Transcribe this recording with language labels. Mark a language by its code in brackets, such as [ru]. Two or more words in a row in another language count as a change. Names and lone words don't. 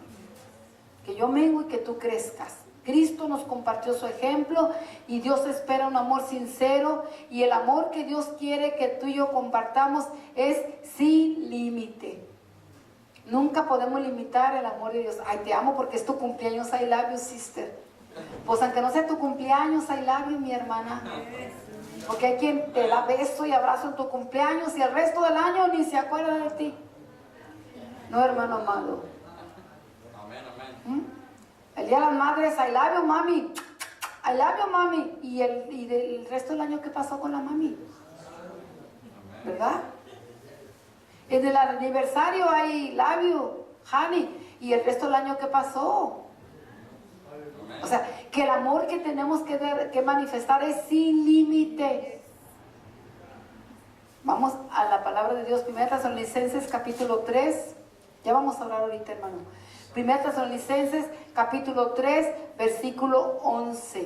[es] Que yo mengue y que tú crezcas. Cristo nos compartió su ejemplo y Dios espera un amor sincero, y el amor que Dios quiere que tú y yo compartamos es sin límite. Nunca podemos limitar el amor de Dios. Ay, te amo porque es tu cumpleaños, [en] I love you, sister. [es] Pues aunque no sea tu cumpleaños, [en] I love you, [es] mi hermana. Porque hay quien te da beso y abrazo en tu cumpleaños y el resto del año ni se acuerda de ti. No, hermano amado. El día de las madres, [en] I love you, mami. I love you, mami. [es] Y el resto del año, ¿qué pasó con la mami? ¿Verdad? En el aniversario hay [en] love you, honey. [es] Y el resto del año, ¿qué pasó? O sea, que el amor que tenemos que manifestar es sin límite. Vamos a la palabra de Dios. 1 Tesalonicenses capítulo 3. Ya vamos a hablar ahorita, hermano. 1 Tesalonicenses capítulo 3, versículo 11.